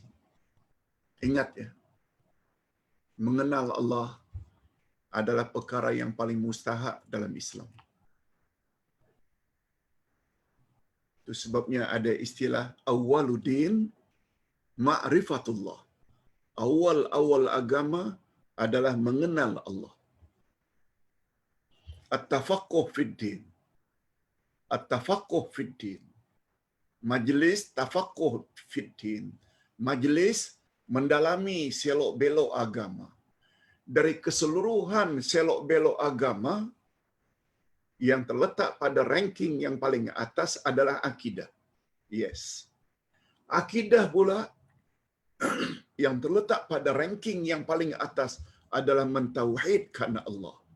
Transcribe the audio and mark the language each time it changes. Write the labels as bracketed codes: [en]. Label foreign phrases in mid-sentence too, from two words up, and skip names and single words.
[ms] Ingat ya, mengenal Allah adalah perkara yang paling mustahak dalam Islam. Itu sebabnya ada istilah [ar] awwaluddin ma'rifatullah. [ms] Awal-awal agama adalah mengenal Allah. [ar] At-tafaqquh fid din. At-tafaqquh fid din. [ms] Majlis [ar] tafaqquh fid din. [ms] Majlis mendalami selok-belok agama. Dari keseluruhan selok-belok agama, yang terletak pada ranking yang paling atas adalah akidah. Yes. Akidah pula yang terletak pada ranking yang paling atas adalah mentauhidkan Allah.